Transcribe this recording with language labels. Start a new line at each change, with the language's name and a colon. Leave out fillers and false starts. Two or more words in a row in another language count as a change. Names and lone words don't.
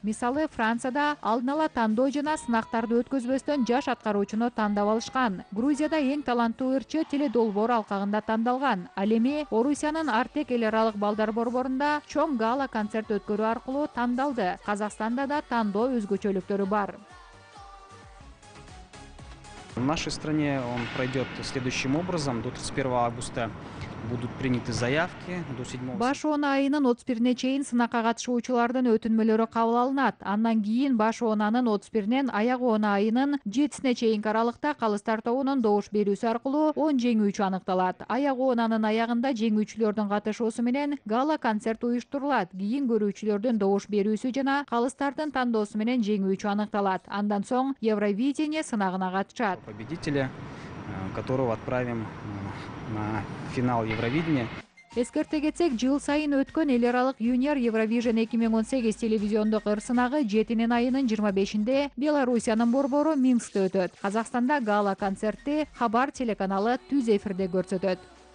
Kyrgyz: Мисалы, Францияда алдын ала тандоо жана сынактарды өткөзбөстөн жаш аткаруучуну тандап алышкан. Грузияда эң таланттуу ырчы теледолбоор алкагында тандалган. Ал эми Орусиянын Артек эл аралык балдар борборунда чоң гала концерт өткөрүү аркылуу тандалды. Казакстанда да тандоо өзгөчөлүктөрү бар.
Russian: В нашей стране он пройдет следующим образом. До 31 августа будут приняты заявки. До 7
Kyrgyz: Баш 10 айынын 31-не чейин сынакка катышуучулардын өтүнмөлөрү кабыл алынат. Андан кийин баш 10-нын 31-нен аяк 10 айынын 7-сине чейинки аралыкта калыстар тобунун добуш берүүсү аркылуу 10 жеңүүчү аныкталат. Аяк 10-нын аягында жеңүүчүлөрдүн катышуусу менен гала концерт уюштурулат. Кийин көрүүчүлөрдүн добуш берүүсү жана калыстардын тандоосу менен жеңүүчү аныкталат. Андан соң Евровидение сынагына катышат.
Russian: Победителя, которого отправим на финал Евровидения.
Kyrgyz: Эскерте кетсек, жыл сайын өткөн эл аралык Junior Eurovision 2018 телевизиондук ыр сынагы 7 айынын 25-нде Белоруссиянын борбору Минскте өтөт. Казакстанда гала концертти Хабар телеканалы түз эфирде көрсөтөт.